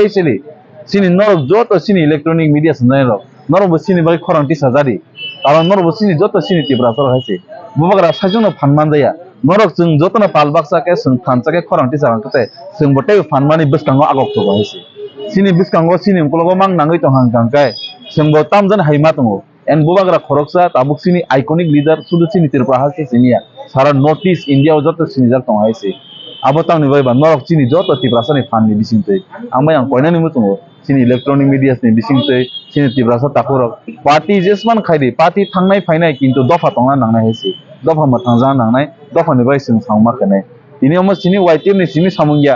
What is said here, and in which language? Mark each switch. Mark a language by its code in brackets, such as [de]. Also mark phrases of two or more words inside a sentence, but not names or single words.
[trp] सिनि नरक जत सिनि [en] electronic media [trp] सनाय रक नरक सिनि बाय खरांति साजारि कारण नरक सिनि जत सिनि तिप्रासार हायसि बुबाग्रा साजोनो फानमान जाया नरक जों जतनो पालबाक्सा के जों थानसाके खरांति सारांकते जों बटे फानमानि बसकांगो आगक तो हायसि सिनि बसकांगो सिनि उकलगो मां नाङै तो हांकांकाय जोंबो तामजन हायमा दङ एन बुबाग्रा खरकसा ताबुक सिनि [en] iconic leader [trp] सुदु सिनि तिरपा हासि सिनिया सारा [en] North East India [trp] जत सिनि जाक दङ हायसि आबो तांनि बायबा नरक सिनि जत तिप्रासानि फाननि बिसिंतै आंबाय आं कयनानि मुतुङो सिनि [en] electronic media [trp] नि बिसिंतै सिनि तिप्रासा ताखुरक पार्टी जेसमान खायदि पार्टी थांनाय फायनाय किंतु दफा तंना नांनाय हायसि दफा मथांजा नांनाय दफानि बाय जों सांमाखने दिनै हम सिनि वाइटिएफ नि सिनि सामुंगिया